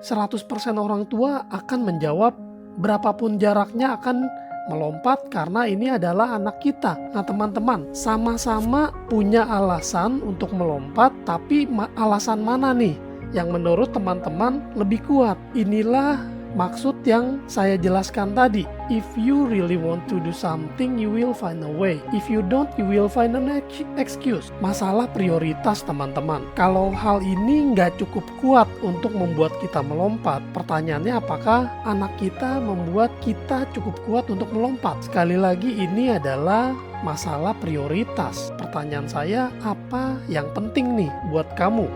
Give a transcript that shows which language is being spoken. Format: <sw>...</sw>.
<id>100% orang tua akan menjawab berapapun jaraknya akan melompat karena ini adalah anak kita. Nah teman-teman, sama-sama punya alasan untuk melompat, tapi alasan mana nih yang menurut teman-teman lebih kuat? Inilah maksud yang saya jelaskan tadi.</id> <en>If you really want to do something, you will find a way. If you don't, you will find an excuse.</en> <id>Masalah prioritas teman-teman. Kalau hal ini nggak cukup kuat untuk membuat kita melompat, pertanyaannya apakah anak kita membuat kita cukup kuat untuk melompat? Sekali lagi ini adalah masalah prioritas. Pertanyaan saya, apa yang penting nih buat kamu?</id>